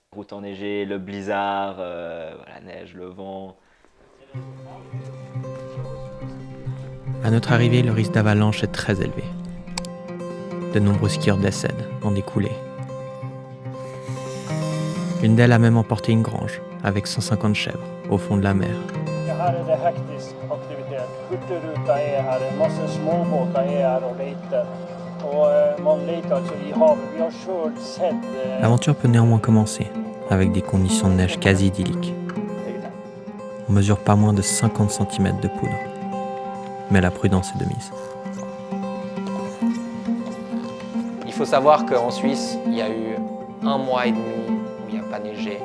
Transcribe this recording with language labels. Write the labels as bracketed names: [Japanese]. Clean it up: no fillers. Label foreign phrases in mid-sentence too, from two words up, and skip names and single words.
[French] Route enneigée, le blizzard, la neige, le vent. À notre arrivée, le risque d'avalanche est très élevé. De nombreux skieurs décèdent dans des coulées. L'une d'elles a même emporté une grange avec 150 chèvres au fond de la mer. [Swedish] Här är det hektisk aktivitet. Hurtigruta är här, en massa småbåtar är här och letar. Och man letar alltså i havet. Vi har sett... [French] L'aventure peut néanmoins commencer avec des conditions de neige quasi idylliques. On mesure pas moins de 50 cm de poudre. Mais la prudence est de mise. Il faut savoir qu'en Suisse, il y a eu 1 mois et demi où il n'y a pas neigé.